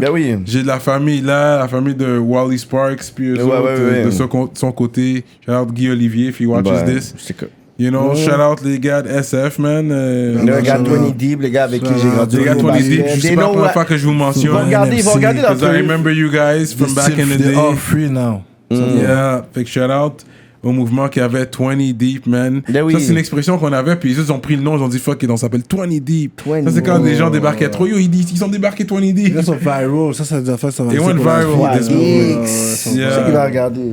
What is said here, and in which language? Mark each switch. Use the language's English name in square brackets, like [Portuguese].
[French] Ben oui. J'ai de la famille là, la famille de Wally Sparks, puis eux autres, de son côté. [English] Shout out Guy Olivier, if he watches this. You know, shout out [French] les gars de SF, [English] man. [French] Le gars de 20 Deep, les gars avec qui j'ai grandi. Les gars de 20 Deep, je sais pas la première fois que je vous mentionne. Ils vont regarder [English] Because I remember you guys from back in the day. They're all free now. [French] Yeah, fait que shout out au mouvement qui avait 20 Deep, man. Ben oui. Ça, c'est une expression qu'on avait, puis ils ont pris le nom, ils ont dit fuck, on s'appelle 20 Deep. 20. Ça, c'est quand des gens débarquaient trop. Yo, ils ont débarqué 20 Deep. Ils sont viral, ça des affaires, ça va. [English] They went viral. [French] C'est ça qu'il va regarder.